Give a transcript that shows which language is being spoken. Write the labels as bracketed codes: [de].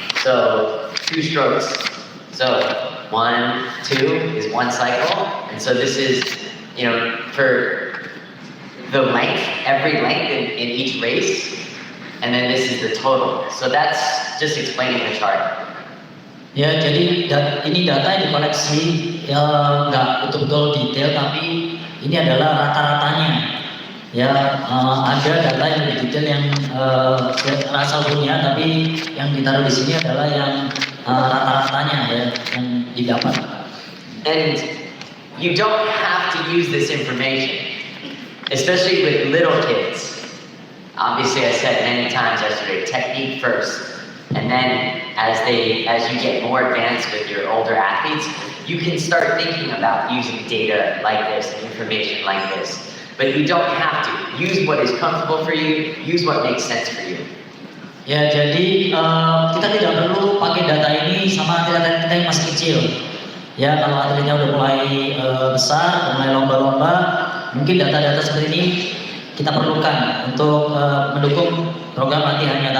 [en] So 2 strokes. So 1, 2 is 1 cycle. And so this is, for the length, every length in each race. And then this is the total. So that's just explaining the chart. [id] Ya, jadi ini data yang dikoleksi nggak betul-betul detail, tapi ini adalah rata-ratanya. Ya, ada data yang lebih detail yang asal punya, tapi yang ditaruh di sini adalah yang rata-ratanya ya, yang didapat. [en] And you don't have to use this information, especially with little kids. Obviously, I said many times yesterday, technique first. And then as you get more advanced with your older athletes, you can start thinking about using data like this and information like this. But you don't have to. Use what is comfortable for you, use what makes sense for you. [id] Ya, jadi kita tidak perlu pakai data ini sama atlet kita yang masih kecil. Ya, kalau atletnya udah mulai besar, mulai lomba-lomba, mungkin data-data seperti ini kita perlukan untuk mendukung program latihannya.